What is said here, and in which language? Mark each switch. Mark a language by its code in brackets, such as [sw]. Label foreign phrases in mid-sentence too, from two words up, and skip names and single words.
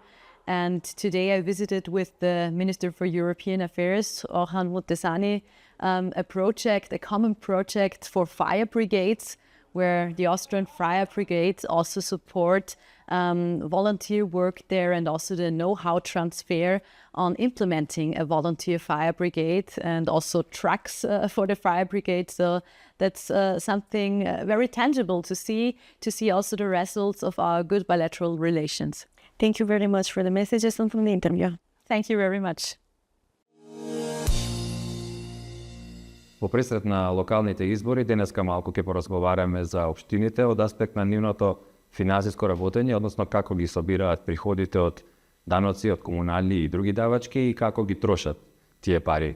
[en] And today I visited with the Minister for European Affairs, Orhan Muttesani, a common project for fire brigades, where the Austrian fire brigades also support volunteer work there, and also the know-how transfer on implementing a volunteer fire brigade, and also trucks for the fire brigade. So that's something very tangible to see also the results of our good bilateral relations. Thank you very much for the messages and from the interview. Thank you very much. [mk] Во пресред на локалните избори, денеска малку ќе поразговараме за општините од аспект на нивното финансиско работење, односно како ги собираат приходите од даноци, од комунални и други давачки и како ги трошат тие пари.